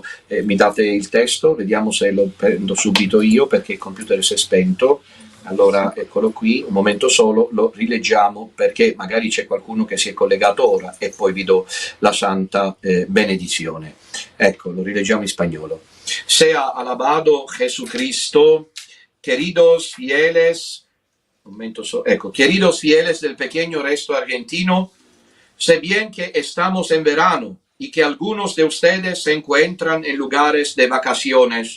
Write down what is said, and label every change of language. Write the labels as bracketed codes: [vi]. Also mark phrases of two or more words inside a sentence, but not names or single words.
[it] Mi date il testo? Vediamo se lo prendo subito io, perché il computer si è spento. Allora, eccolo qui, un momento solo, lo rileggiamo perché magari c'è qualcuno che si è collegato ora e poi vi do la santa benedizione. Ecco, lo rileggiamo in spagnolo. [es] Sea alabado Jesucristo. Queridos fieles, queridos fieles del pequeño resto argentino, sé bien que estamos en verano y que algunos de ustedes se encuentran en lugares de vacaciones.